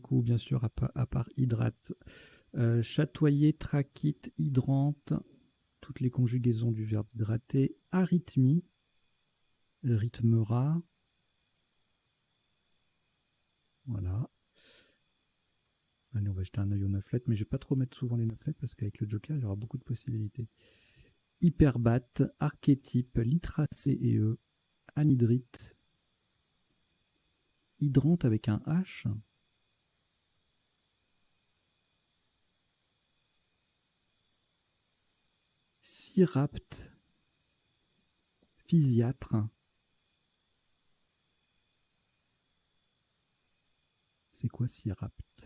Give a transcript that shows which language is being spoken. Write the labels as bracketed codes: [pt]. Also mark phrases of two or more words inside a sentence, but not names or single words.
[fr] coup, bien sûr, à part hydrate, chatoyer, trachite, hydrante, toutes les conjugaisons du verbe hydrater, arythmie, rythmera, voilà. Allez, on va jeter un œil aux 9 lettres, mais je ne vais pas trop mettre souvent les 9 lettres parce qu'avec le joker, il y aura beaucoup de possibilités. Hyperbate, archétype, litracé et E, anhydrite, hydrante avec un H, syrapte, physiatre, c'est quoi syrapte?